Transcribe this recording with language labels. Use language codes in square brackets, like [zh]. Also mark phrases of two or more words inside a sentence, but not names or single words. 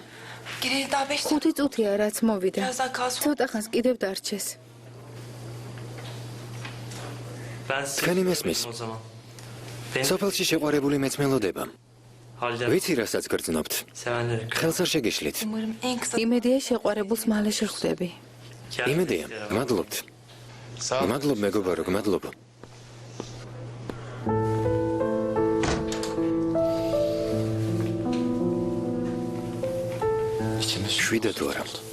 [ka] 5 წუთია რაც მოვიდა. ცოტა ხანს კიდევ დარჩეს. თქვენი მესმის. სოფელში შეყვარებული მეც მელოდება. ვიცი რასაც გრძნობთ. ხელს არ შეგეშლით. [tr] Umarım en kısa [ka] იმედია შეყვარებულს მალე შეხვდები. იმედია, მადლობთ. მადლობ მეგობარო, მადლობ. შვიდა თუ არა.